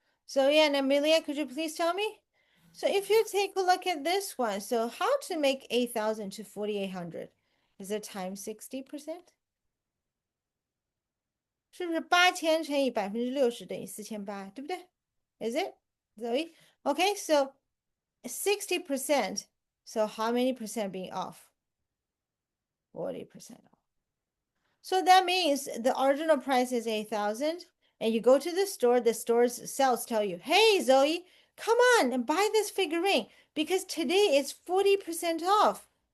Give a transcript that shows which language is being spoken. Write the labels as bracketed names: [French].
[English] Zoe and Amelia, could you please tell me? So if you take a look at this one, so how to make 8,000 to 4,800? Is it times 60%? [Chinese] 是不是8000乘以60%等于4800，对不对? [English] Is it, Zoe? Okay, so 60%. So how many percent being off? 40% off. So that means the original price is 8,000, and you go to the store's sales tell you, hey, Zoe, come on and buy this figurine because today it's 40% off.